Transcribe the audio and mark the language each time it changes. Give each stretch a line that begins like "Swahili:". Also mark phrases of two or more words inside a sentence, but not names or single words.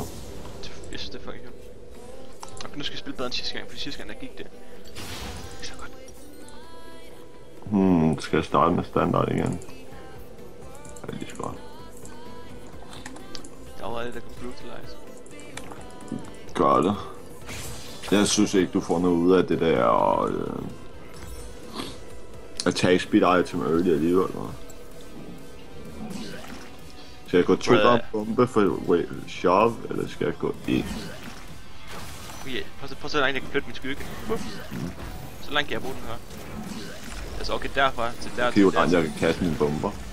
Danish: Jeg synes det er fucking godt. Og nu skal jeg spille bedre end sidste gang, for sidste gang der gik det ikke så godt. Skal jeg starte med standard igen? Ja, lige så godt. Der var det, der kan brutalize. Gør det. Jeg synes ikke, du får noget ud af det der
English: attack speed item early
Danish: alligevel. Skal jeg gå trigger bombe for shove, eller skal jeg gå ind? Prøv at se, hvor langt jeg kan flytte min skygge. Så langt kan jeg bruge den her. Altså okay, derfra til der. Det er jo langt, jeg kan kaste mine bomber.